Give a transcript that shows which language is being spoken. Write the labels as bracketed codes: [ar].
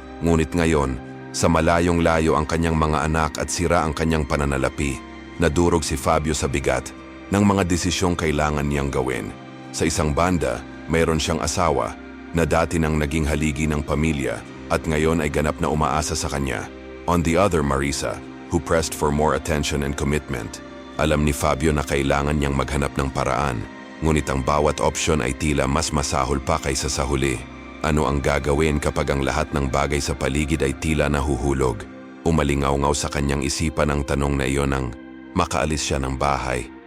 [tl] Ngunit ngayon, sa malayong-layo ang kanyang mga anak at sira ang kanyang pananalapi, nadurog si Fabio sa bigat ng mga desisyong kailangan niyang gawin. Sa isang banda, mayroon siyang asawa na dati nang naging haligi ng pamilya at ngayon ay ganap na umaasa sa kanya. [en] On the other, Marisa, who pressed for more attention and commitment. [tl] Alam ni Fabio na kailangan niyang maghanap ng paraan, ngunit ang bawat opsyon ay tila mas masahol pa kaysa sa huli. Ano ang gagawin kapag ang lahat ng bagay sa paligid ay tila nahuhulog? Umalingaw-ngaw sa kanyang isipan ang tanong na iyon nang makaalis siya ng bahay.